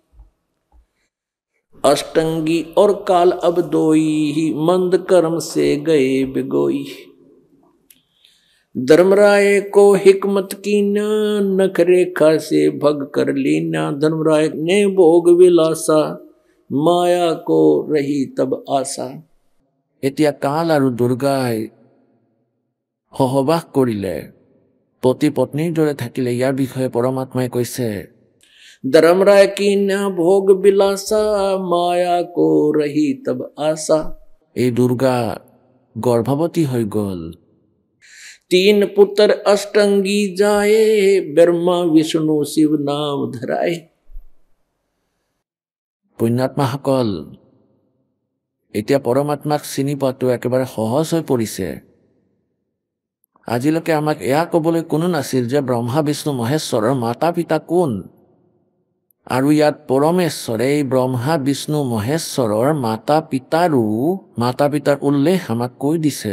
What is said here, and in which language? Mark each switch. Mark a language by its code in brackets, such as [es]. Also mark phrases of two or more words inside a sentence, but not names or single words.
[hi] अष्टंगी और काल अब दोई, मंद कर्म से गए बिगोई। धर्मराय को हिकमत कीना, नख रेखा से भग कर लीना। धर्मराय ने भोग विलासा, माया को रही तब आशा। [as] এতিয়া কাল আৰু দুৰ্গাই সহবাস কৰিলে, পতি পত্নীৰ দৰে থাকিলে। ইয়াৰ বিষয়ে পৰমাত্মাই কৈছে, [hi] धर्मराय की न भोग बिलासा, माया को रही तब आशा। [as] এই দুৰ্গা গৰ্ভৱতী হৈ গ'ল। [hi] 3 पुत्र अष्टंगी जाए, ब्रह्मा विष्णु शिव नाम धराए। [as] পুণ্যাত্মাসকল, এতিয়া পৰমাত্মাক চিনি পোৱাটো একেবাৰে সহজ হৈ পৰিছে। আজিলৈকে আমাক এয়া ক'বলৈ কোনো নাছিল যে ব্ৰহ্মা বিষ্ণু মহেশ্বৰৰ মাতা পিতা কোন, আৰু ইয়াত পৰমেশ্বৰে এই ব্ৰহ্মা বিষ্ণু মহেশ্বৰৰ মাতা পিতাৰ উল্লেখ আমাক কৈ দিছে।